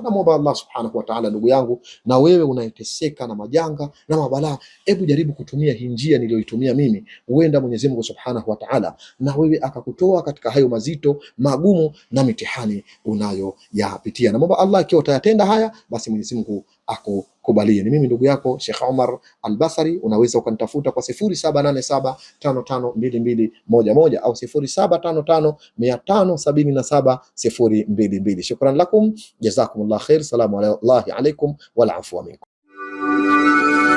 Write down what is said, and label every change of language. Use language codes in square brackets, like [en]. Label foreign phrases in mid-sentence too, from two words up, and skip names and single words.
[sw] Naomba Allah [ar] سبحانه وتعالى, [sw] ndugu yangu, na wewe unayeteseka na majanga na mabalaa, hebu jaribu kutumia hii njia niliyoitumia mimi, huenda Mwenyezi Mungu [ar] سبحانه وتعالى [sw] na wewe akakutoa katika hayo mazito magumu na mitihani unayoyapitia. Naomba Allah, ikiwa utayatenda haya, basi Mwenyezi Mungu akukubalie. Ni mimi ndugu yako Sheikh Omar Al-Basri. Unaweza ukanitafuta kwa 0787552211 au 0755577022. [ar] شكرا لكم جزاكم الله خيرا السلام عليكم والعفو منكم.